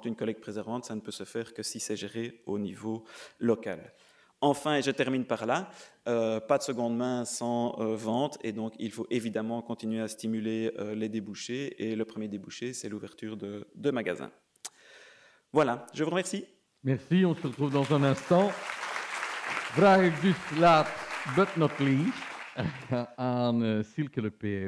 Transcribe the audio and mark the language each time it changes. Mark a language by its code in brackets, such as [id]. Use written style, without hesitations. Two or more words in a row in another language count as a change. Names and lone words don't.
[fr] Une collecte préservante, ça ne peut se faire que si c'est géré au niveau local. Enfin, et je termine par là, pas de seconde main sans vente, et donc il faut évidemment continuer à stimuler les débouchés, et le premier débouché, c'est l'ouverture de magasins. Voilà, je vous remercie. Merci, on se retrouve dans un instant. [nl] Vraag ik dus [en] last but not least [nl] aan Silke Lepee